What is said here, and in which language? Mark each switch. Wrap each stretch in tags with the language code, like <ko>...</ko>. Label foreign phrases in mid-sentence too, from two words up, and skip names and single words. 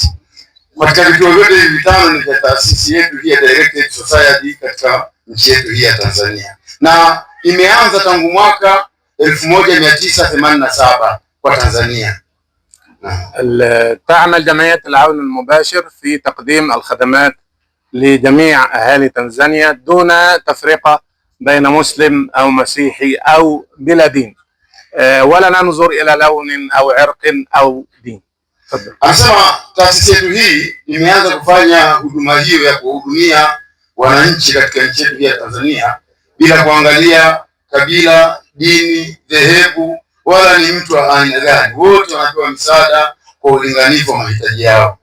<sw>Katika vituo vyote hivi 5 ni vya taasisi yetu hii ya Direct Aid Society katika nchi yetu hii ya Tanzania, na imeanza tangu mwaka 1987 kwa Tanzania.</sw> <ar>تعمل جمعية العون المباشر في تقديم الخدمات لجميع أهالي تنزانيا دون تفرقة بين مسلم أو مسيحي أو بلا دين، ولا ننظر إلى لون أو عرق أو دين.</ar> <sw>Anasema taasisi yetu hii imeanza kufanya huduma hiyo ya kuhudumia wananchi katika nchi yetu ya Tanzania bila kuangalia kabila, dini, dhehebu wala ni mtu wa aina gani. Wote wanapewa msaada kwa ulinganifu wa mahitaji yao.</sw>